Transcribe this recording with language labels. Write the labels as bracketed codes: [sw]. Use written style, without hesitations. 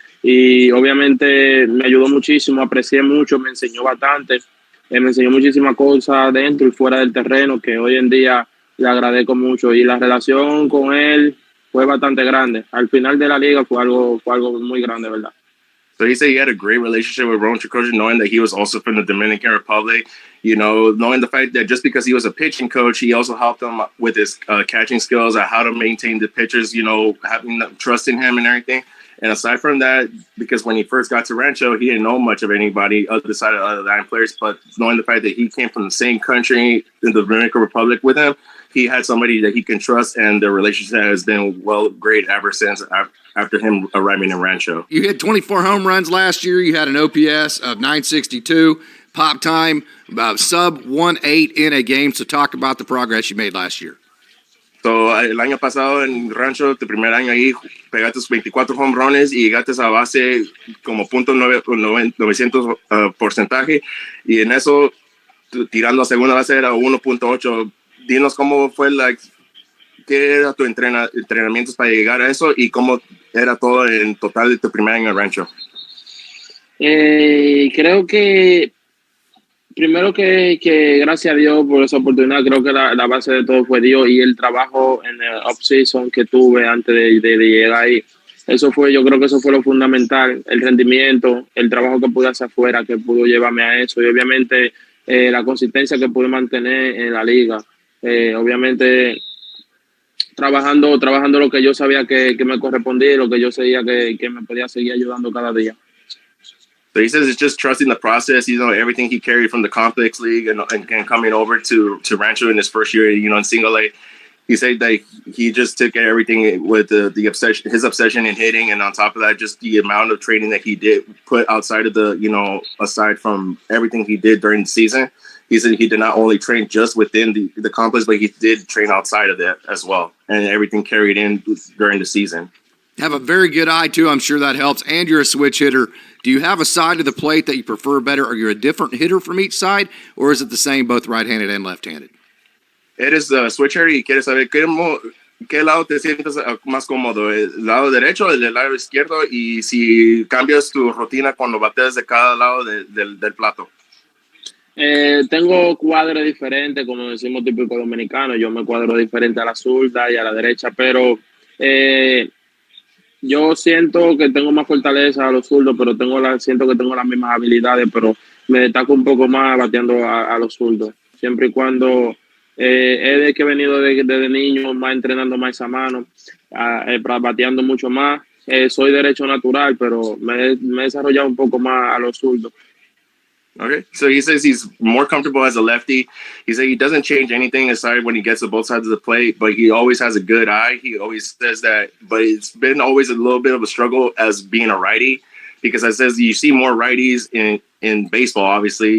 [es] Y obviamente me ayudó muchísimo, aprecié mucho, me enseñó bastante, me enseñó muchísimas cosas dentro y fuera del terreno que hoy en día le agradezco mucho y la relación con él fue bastante grande. Al final de la liga fue algo muy grande, ¿verdad? [en] So he said he had a great relationship with Ron Tricoci, knowing that he was also from the Dominican Republic, knowing the fact that just because he was a pitching coach, he also helped him with his catching skills, how to maintain the pitchers, having trust in him and everything. And aside from that, because when he first got to Rancho, he didn't know much of anybody other side of other Latin players, but knowing the fact that he came from the same country in the Dominican Republic with him, he had somebody that he can trust, and the relationship has been great ever since after him arriving in Rancho. You hit 24 home runs last year. You had an OPS of 962, pop time sub 1.8 in a game. So talk about the progress you made last year. [es] So, el año pasado en Rancho, tu primer año ahí, pegaste 24 home runs y llegaste a base como .900 porcentaje. Y en eso, tirando a segunda base era 1.8. Dinos cómo fue, qué era tu entrenamientos para llegar a eso y cómo era todo en total de tu primer año en Rancho. Creo que primero que gracias a Dios por esa oportunidad, creo que la base de todo fue Dios y el trabajo en el off-season que tuve antes de llegar ahí. Yo creo que eso fue lo fundamental, el rendimiento, el trabajo que pude hacer afuera, que pudo llevarme a eso y obviamente la consistencia que pude mantener en la liga. Obviamente trabajando lo que yo sabía que me correspondía, lo que yo sabía que me podía seguir ayudando cada día. [en] So he says it's just trusting the process, everything he carried from the complex league and coming over to Rancho in his first year, in single A. He said that he just took everything with the obsession, his obsession in hitting, and on top of that, just the amount of training that he did put outside of aside from everything he did during the season. He said he did not only train just within the complex, but he did train outside of that as well, and everything carried in during the season. have a very good eye, too. I'm sure that helps. And you're a switch hitter. Do you have a side of the plate that you prefer better? Are you a different hitter from each side, or is it the same both right-handed and left-handed? [es] Eres switch hitter y quieres saber qué lado te sientes más cómodo, el lado derecho o el lado izquierdo, y si cambias tu rutina cuando bateas de cada lado del plato. Tengo cuadros diferentes, como decimos típico dominicano. Yo me cuadro diferente a la zurda y a la derecha, pero yo siento que tengo más fortaleza a los zurdos, pero siento que tengo las mismas habilidades, pero me destaco un poco más bateando a los zurdos. Siempre y cuando es de que he venido desde niño, más entrenando más esa mano, bateando mucho más. Soy derecho natural, pero me he desarrollado un poco más a los zurdos. [en] Okay, so he says he's more comfortable as a lefty. He said he doesn't change anything aside when he gets to both sides of the plate, but he always has a good eye. He always says that, but it's been always a little bit of a struggle as being a righty, because it says you see more righties in baseball, obviously.